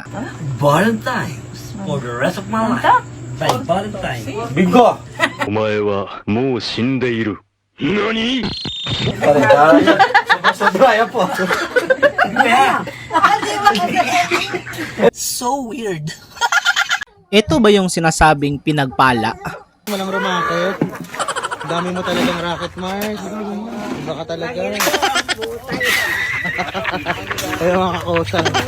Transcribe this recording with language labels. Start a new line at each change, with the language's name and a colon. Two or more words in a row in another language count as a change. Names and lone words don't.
English: Valentine's for the rest of my life. By Valentine.
Japanese: お前はもう死んでいる。何
English: So weird.
Filipino: Ito ba yung sinasabing pinagpala? Walang rocket. Dami mo talagang rocket, Mars. Iba ka talaga. Ayaw mga kakosa.